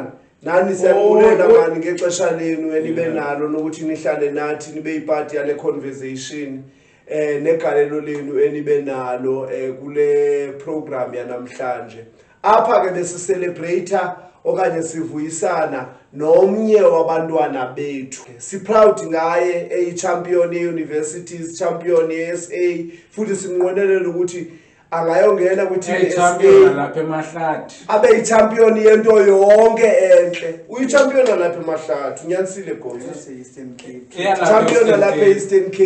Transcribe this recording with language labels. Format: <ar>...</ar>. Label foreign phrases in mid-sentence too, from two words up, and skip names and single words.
<xh>Nani siyakubulela mani ngexesha lenu enibe nalo nokuthi nihlale nathi nibe yipart yale conversation negalelo lenu enibe nalo kule program yanamhlanje. Apha ke besicelebrate okanye sivuyisana nomnye wabantwana bethu. Si proud ngaye champion ye-universities, champion ye-SA futhi sinqwenelela ukuthi angayongena kwi-team champion lapha eMahlathi abe yi-champion yento yonke enhle. Uyi-champion lapha eMahlathi unyanisile gozo. Eastern Cape Champion lapha e-Eastern Cape.</xh>